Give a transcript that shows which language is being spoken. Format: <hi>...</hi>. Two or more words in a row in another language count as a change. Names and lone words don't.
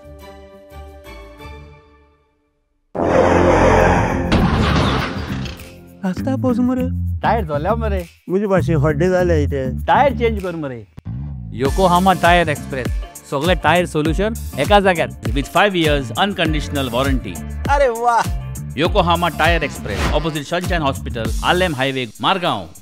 <kok>आस्ता पावस मरे टायर झाल्या मरे मुझे भाशे हड्डे जाले इथे टायर चेंज कर मरे. योकोहामा टायर एक्सप्रेस सगळे टायर सोल्यूशन एका जाग्यार</kok> <en>with 5 years unconditional warranty.</en> <kok>अरे वाह. योकोहामा टायर एक्सप्रेस ऑपोजिट सनशाइन हॉस्पिटल, आलेम हायवे, मारगांव.</kok>